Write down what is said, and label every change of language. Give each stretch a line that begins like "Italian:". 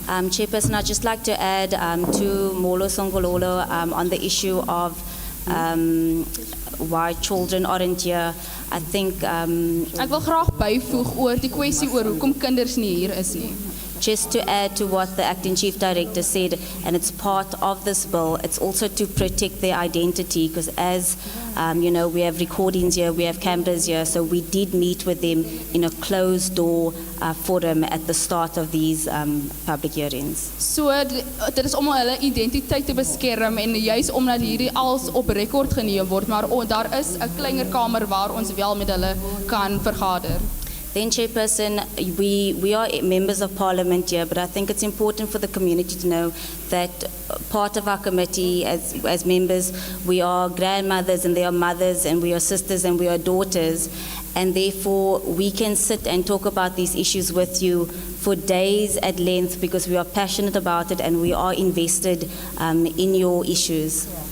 English: Chairperson, I'd just like to add to Molo Songololo on the issue of why children aren't here. I think
Afrikaans: Ek wil graag byvoeg oor die kwessie oor hoekom kinders nie hier is nie.
English: just to add to what the acting chief director said, and it's part of this bill, it's also to protect their identity, because as you know, we have recordings here, we have cameras here, so we did meet with them in a closed door forum at the start of these public hearings.
Afrikaans: So dit is om hulle identiteit te beskerm en juis omdat hierdie als op rekord geneem word, maar daar is 'n kleiner kamer waar ons wel met hulle kan vergader.
English: Then, Chairperson, we are members of Parliament here, but I think it's important for the community to know that part of our committee, as members, we are grandmothers and they are mothers and we are sisters and we are daughters, and therefore we can sit and talk about these issues with you for days at length because we are passionate about it and we are invested in your issues.